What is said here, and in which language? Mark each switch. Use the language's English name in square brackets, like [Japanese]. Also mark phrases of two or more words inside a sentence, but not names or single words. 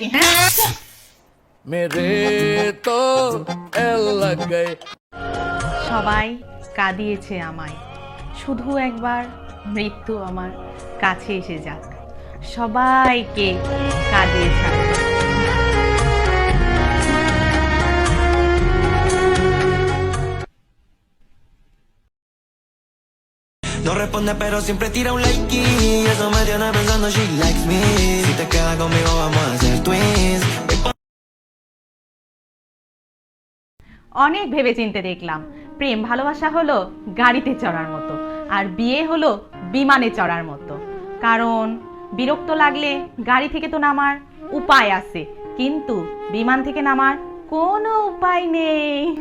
[Bangla] হ্যাঁ, [Hindi] मेरे तो एल लग गए। [Bangla] সবাই কাঁদিয়েছে আমায়, শুধু একবার মৃত্যু আমার কাছে এসে যাক। সবাইকে কাঁদিয়ে ছাড়বে। [Spanish] No responde pero siempre tira un like y eso me tiene pensando [English] she likes me. [Spanish] Si te quedas conmigo vamos a ser twins. [Bangla] অনেক ভেবেচিন্তে দেখলাম, প্রেম ভালোবাসা হলো গাড়িতে চড়ার মতো, আর বিয়ে হলো বিমানে চড়ার মতো। কারণ বিরক্ত লাগলে গাড়ি থেকে তো নামার উপায় আছে, কিন্তু বিমান থেকে নামার কোনো উপায় নেই।